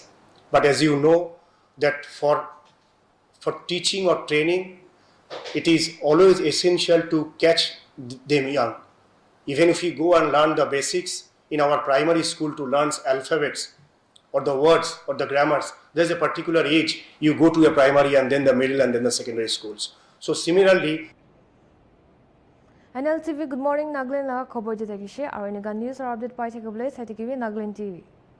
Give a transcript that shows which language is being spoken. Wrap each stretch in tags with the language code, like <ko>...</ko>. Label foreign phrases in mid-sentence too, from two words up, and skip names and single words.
<en>But as you know, that for teaching or training, it is always essential to catch them young. Even if you go and learn the basics in our primary school to learn alphabets or the words or the grammars, there's a particular age you go to a primary and then the middle and then the secondary schools. So similarly,</en> <as>Nltv Good Morning Nagaland ল খবৰ দি থাকিছে আৰু এনেকা</as> <en>news or update</en> <as>পাই থাকিবলৈ চাই থাকিব Nagaland TV.</as>